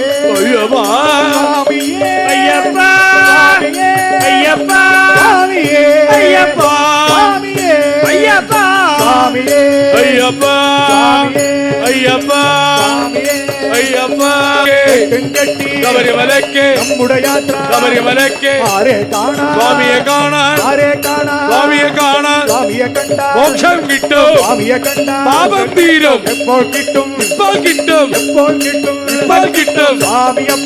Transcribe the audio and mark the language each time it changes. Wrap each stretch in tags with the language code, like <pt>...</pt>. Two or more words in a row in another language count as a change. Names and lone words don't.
<ta>ஐயப்பா சுவாமியே ஐயப்பா ஐயப்பா சுவாமியே ஐயப்பா சுவாமியே ஐயப்பா சுவாமியே ஐயப்பா சுவாமியே ஐயப்பா சுவாமியே ஐயப்பா தென்கட்டி</ta> <ml>ശബരിമലയ്ക്ക് നമ്മുടെ യാത്ര ശബരിമലയ്ക്ക് ആരെ കാണാൻ സ്വാമിയെ കാണാൻ ആരെ കാണാൻ സ്വാമിയെ കാണാൻ സ്വാമിയെ കണ്ട മോക്ഷം കിട്ടും സ്വാമിയെ കണ്ട പാപം തീരും എപ്പോൾ കിട്ടും ഇപ്പോൾ കിട്ടും എപ്പോൾ കിട്ടും ഇപ്പോൾ കിട്ടും സ്വാമിയപ്പ</ml>